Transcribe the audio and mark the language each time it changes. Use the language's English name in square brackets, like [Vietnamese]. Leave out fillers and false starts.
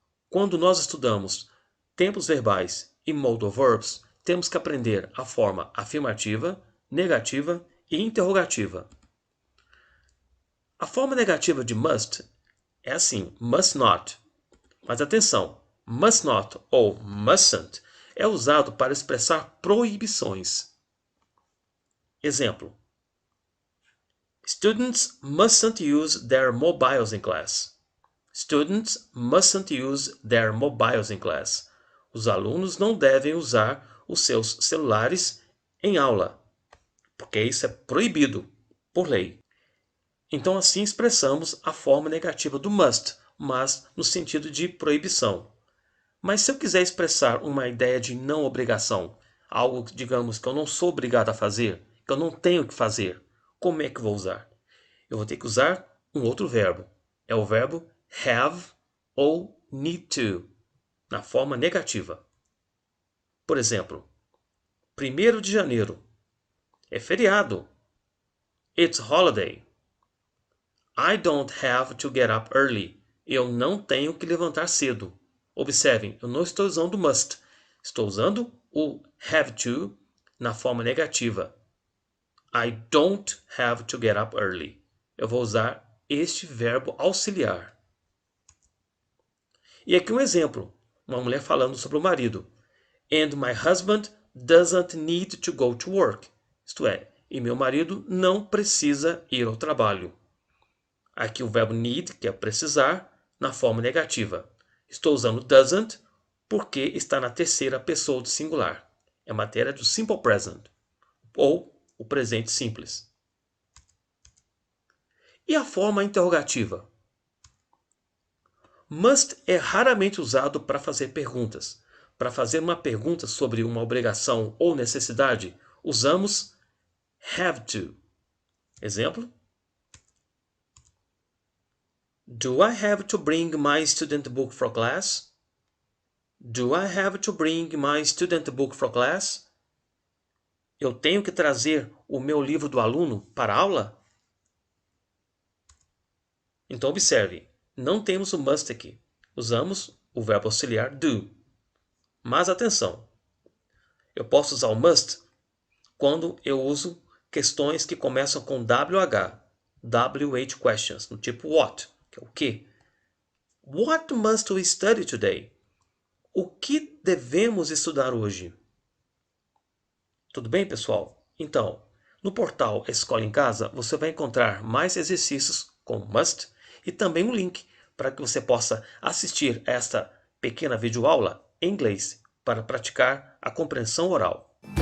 [Portuguese] Quando nós estudamos tempos verbais e modal verbs, temos que aprender a forma afirmativa, negativa e interrogativa. A forma negativa de must é assim, must not. Mas atenção, must not ou mustn't é usado para expressar proibições. Exemplo. [English] Students mustn't use their mobiles in class. Students mustn't use their mobiles in class. [Portuguese] Os alunos não devem usar os seus celulares em aula, porque isso é proibido por lei. Então assim expressamos a forma negativa do must, mas no sentido de proibição. Mas se eu quiser expressar uma ideia de não obrigação, algo, digamos, que eu não sou obrigado a fazer, que eu não tenho que fazer, como é que eu vou usar? Eu vou ter que usar um outro verbo. É o verbo have ou need to, na forma negativa. Por exemplo, 1º de janeiro. É feriado. [English] It's holiday. I don't have to get up early. [Portuguese] Eu não tenho que levantar cedo. Observem, eu não estou usando must. Estou usando o have to na forma negativa. [English] I don't have to get up early. [Portuguese] Eu vou usar este verbo auxiliar. E aqui um exemplo. Uma mulher falando sobre o marido. [English] And my husband doesn't need to go to work. [Portuguese] Isto é, e meu marido não precisa ir ao trabalho. Aqui o verbo need, que é precisar, na forma negativa. Estou usando doesn't porque está na terceira pessoa do singular. é matéria do simple present, ou o presente simples. E a forma interrogativa? Must é raramente usado para fazer perguntas. Para fazer uma pergunta sobre uma obrigação ou necessidade, usamos have to. Exemplo: [English] Do I have to bring my student book for class? Do I have to bring my student book for class? [Portuguese] Eu tenho que trazer o meu livro do aluno para a aula? Então observe, não temos o must aqui. Usamos o verbo auxiliar do. Mas atenção, eu posso usar o must quando eu uso questões que começam com WH, WH questions, no tipo what, que é o que. [English] What must we study today? [Portuguese] O que devemos estudar hoje? Tudo bem, pessoal? Então, no portal Escola em Casa, você vai encontrar mais exercícios com must e também um link para que você possa assistir esta pequena videoaula em inglês para praticar a compreensão oral.